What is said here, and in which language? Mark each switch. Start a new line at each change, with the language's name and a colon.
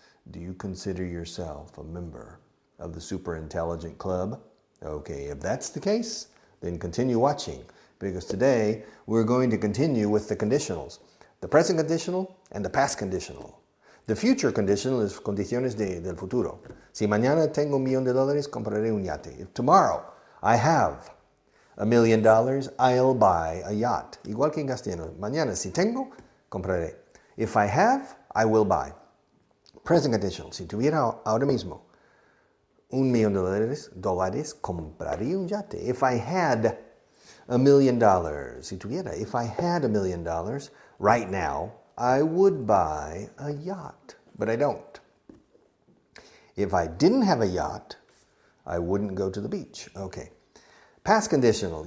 English: Do you consider yourself a member of the super intelligent club? Okay, if that's the case, then continue watching, because today we're going to continue with the conditionals. The present conditional and the past conditional. The future conditional is
Spanish: condiciones del futuro. Si mañana tengo $1,000,000, compraré un yate.
English: If tomorrow I have $1,000,000, I'll buy a yacht.
Spanish: Igual que en castellano. Mañana si tengo, compraré.
English: If I have, I will buy. Present conditional.
Spanish: Si tuviera ahora mismo $1,000,000, compraría un yate.
English: If I had $1,000,000,
Spanish: si tuviera,
English: if I had $1,000,000 right now, I would buy a yacht, but I don't. If I didn't have a yacht, I wouldn't go to the beach. Okay. Past conditional.